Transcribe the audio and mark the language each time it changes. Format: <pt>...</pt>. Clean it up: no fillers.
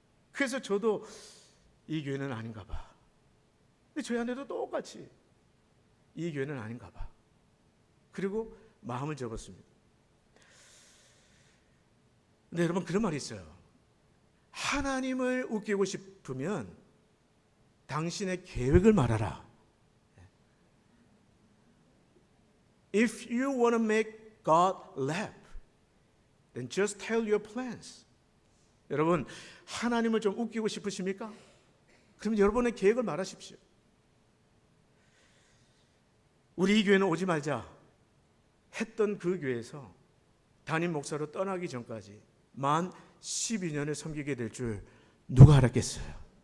<ko>그래서 저도 이 교회는 아닌가 봐. 근데 저희 아내도 똑같이 이 교회는 아닌가 봐. 그리고 마음을 접었습니다. 근데 여러분 그런 말이 있어요. 하나님을 웃기고 싶으면 당신의 계획을 말하라.</ko> <en>If you want to make God laugh, then just tell your plans.</en> <ko>여러분 하나님을 좀 웃기고 싶으십니까? 그럼 여러분의 계획을 말하십시오. 우리 이 교회는 오지 말자 했던 그 교회에서 담임 목사로 떠나기 전까지 만 12년을 섬기게 될 줄 누가 알았겠어요?</ko>